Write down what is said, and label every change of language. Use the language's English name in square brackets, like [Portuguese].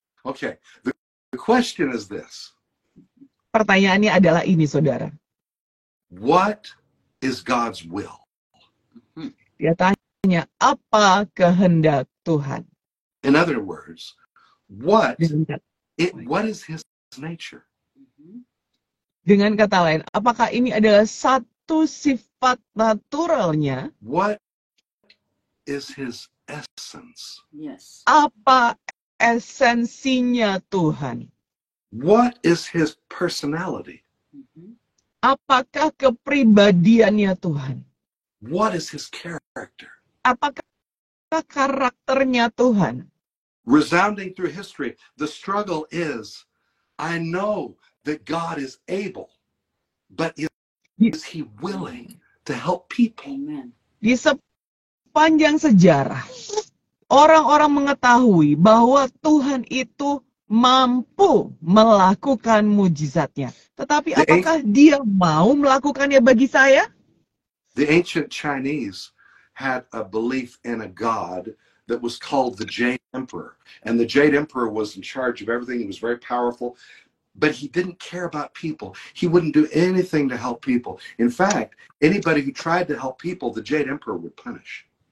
[English] Okay, the question is this. [Indonesian] Pertanyaannya adalah ini, saudara. [English] What is God's will? [Indonesian] Dia tanya, apa kehendak Tuhan? [English] In other words, what [Indonesian] Dengan [English] is his nature? [Indonesian] Dengan kata lain, apakah ini adalah satu sifat naturalnya? [English] What is his essence? Yes. [Indonesian] Apa esensinya Tuhan? [English] What is his personality? [Indonesian] Apakah kepribadiannya Tuhan? [English] What is his character? [Indonesian] Apakah karakternya Tuhan? [English] Resounding through history, the struggle is, I know that God is able, but is he willing to help people? Amen. [Indonesian] Di sepanjang sejarah, orang-orang mengetahui bahwa Tuhan itu mampu melakukan mujizatnya. Tetapi apakah dia mau melakukannya bagi saya? [English] The ancient Chinese had a belief in a god that was called the Jade Emperor. And the Jade Emperor was in charge of everything. He was very powerful, but he didn't care about people. He wouldn't do anything to help people. In fact, anybody who tried to help people, the Jade Emperor would punish.